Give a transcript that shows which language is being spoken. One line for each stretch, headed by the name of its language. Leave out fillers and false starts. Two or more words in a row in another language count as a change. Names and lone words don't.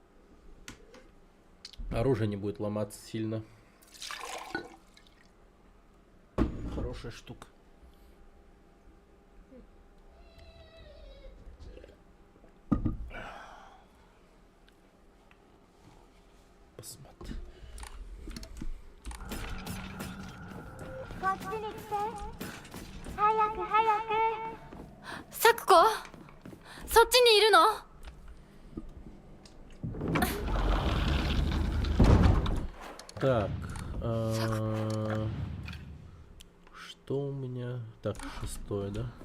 Russian: Оружие не будет ломаться сильно. Хорошая штука. Посмотри.
Japanese: こっちに来て。早く早く。咲子、そっちにいるの？
Russian: Так, что у меня? Так, 6-е, да?